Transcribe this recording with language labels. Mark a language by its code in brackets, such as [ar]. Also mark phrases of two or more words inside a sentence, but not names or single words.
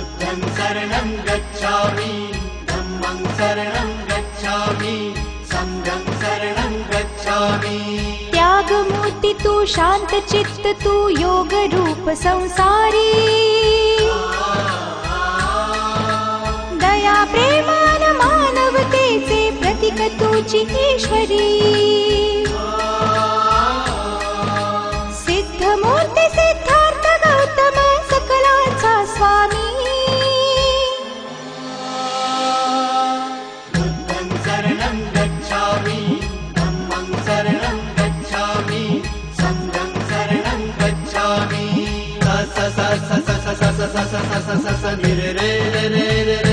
[pi] बुद्धं शरणं गच्छामि, धम्मं शरणं गच्छामि, संघं शरणं गच्छामि। [mr] त्यागमूर्ति तू, शांत चित्त तू, योग रूप संसारी, दया प्रेमान मानवतेचे प्रतीक तुझी ईश्वरी। सिद्धमूर्ती सिद्धार्थ गौतम सकलांचा स्वामी, [pi] बुद्धं शरणं गच्छामि, धम्मं शरणं गच्छामि, संघं शरणं गच्छामि। स स स स स स स स स स स स स नि रे रे रे रे